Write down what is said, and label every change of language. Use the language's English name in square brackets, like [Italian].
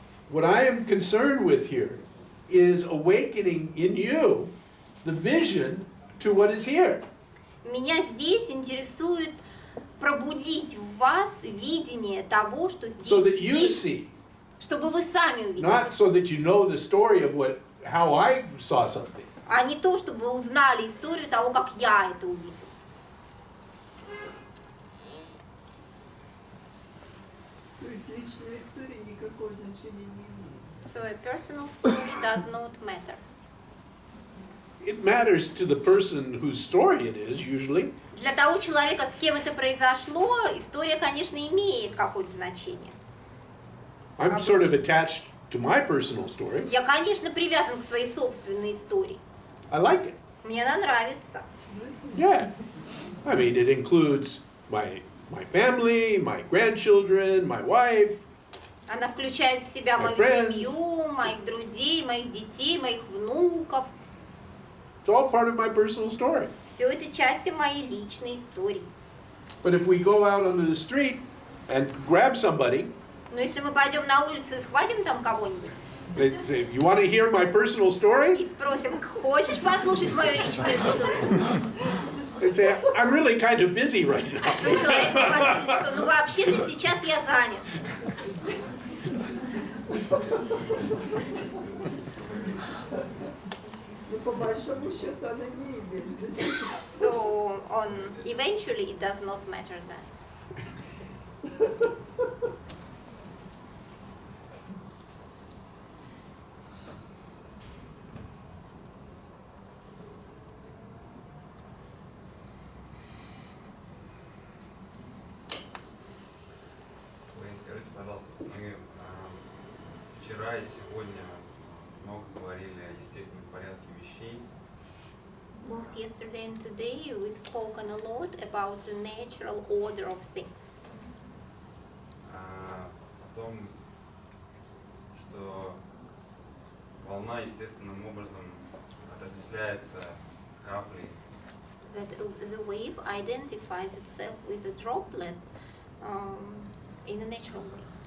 [English] What I am concerned with here is awakening in you the vision to what is here. [Russian] Меня здесь интересует пробудить в вас видение того, что [English] So that [Russian] здесь [English] you [Russian] есть, [English] see, [Russian] чтобы вы сами увидели, [English] not so that you know the story of how I saw something. [Russian] а не то, чтобы вы узнали историю того, как я это увидел. То есть личная история никакого значения не имеет. [English] So a personal story does not matter. It matters to the person whose story it is, usually. [Russian] Для того человека, с кем это произошло, история, конечно, имеет какое-то значение. [English] I'm sort of attached to my personal story. [Russian] Я, конечно, привязан к своей собственной истории. [English] I like it. [Russian] Мне она нравится. [English] Yeah. I mean, it includes my family, my grandchildren, my wife. [Russian] Она включает в себя мою семью, моих друзей, моих детей, моих внуков. [English] It's all part of my personal story. [Russian] Все это части моей личной истории. [English] But if we go out onto the street and grab somebody, [Russian] Но если мы пойдем на улицу и схватим там кого-нибудь, [English] they say, "You want to hear my personal story?" [Russian] и спросим, хочешь послушать мою личную историю? [English] They'd say, "I'm really kind of busy right now." [Russian] То человек говорит, что ну вообще-то сейчас я занят. Но по большому счету она не имеет значения. [English] So eventually it does not matter then. [Russian] Уэйн, скажите, пожалуйста, мы вчера и сегодня много говорили о естественном порядке вещей. [English] Both yesterday and today we've spoken a lot about the natural order of things. [Russian] О том, что волна естественным образом отождествляется с каплей. [English] That the wave identifies itself with a droplet in a natural way.